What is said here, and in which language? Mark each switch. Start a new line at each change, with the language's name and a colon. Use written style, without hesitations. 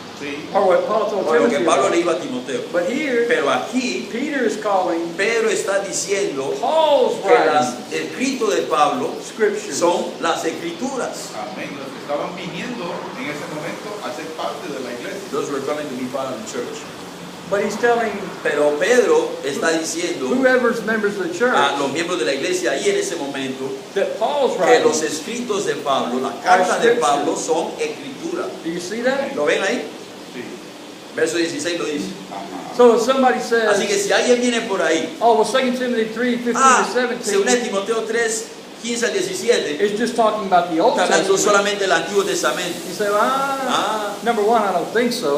Spanish: Sí.
English: or what Paul told
Spanish: o lo que
English: Timothy
Spanish: Pablo le
English: about.
Spanish: iba a Timoteo.
English: But here,
Spanish: Pero aquí
English: Peter is calling
Spanish: Pedro está diciendo
English: Paul's
Spanish: que los
English: writings
Spanish: escritos de Pablo
English: scriptures.
Spanish: son las escrituras. Amén. Los que estaban viniendo en ese momento a ser parte de la iglesia.
English: Those were coming to be part of the church. But he's telling
Spanish: Pero Pedro está diciendo
English: whoever's members of the church
Spanish: a los miembros de la iglesia ahí en ese momento
English: that Paul's
Spanish: que los
English: writings.
Spanish: escritos de Pablo, las cartas de Pablo son escrituras.
English: Do you see that?
Spanish: ¿Lo ven ahí? Sí. Verso 16 lo dice. Ajá.
English: So if somebody
Spanish: Así que
English: says,
Spanish: si alguien viene por ahí,
English: oh, well, 2 Timothy 3, 15 to
Spanish: según
English: 17
Spanish: Timoteo 3, 15 al 17,
English: is just talking about the Old
Spanish: está hablando
English: Testament.
Spanish: solamente del Antiguo Testamento.
English: You say, number one, I don't think so,